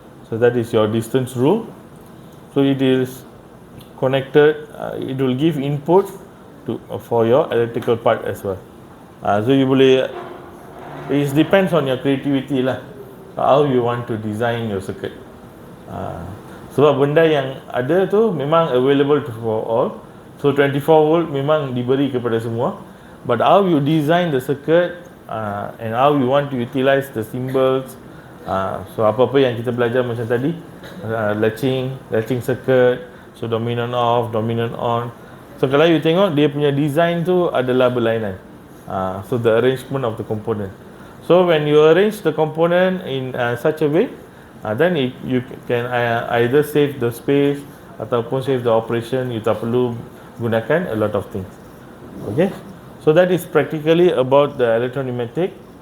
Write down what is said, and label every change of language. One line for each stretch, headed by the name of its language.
English: So that is your distance rule. So it is connected. It will give input for your electrical part as well. So you
Malay: boleh,
English: it depends on your creativity lah, how you want to design your circuit.
Malay: Sebab benda yang ada tu memang
English: available for all.
Malay: So 24 volt memang diberi kepada semua.
English: But how you design the circuit and how you want to utilize the symbols. So
Malay: apa-apa yang kita belajar macam tadi,
English: latching circuit, so dominant off, dominant on.
Malay: So kalau you tengok dia punya design tu adalah berlainan.
English: So the arrangement of the component. So when you arrange the component in such a way, then you can either save the space
Malay: ataupun
English: save the operation. You
Malay: tak perlu gunakan
English: a lot of things. Okay, so that is practically about the electro-pneumatic.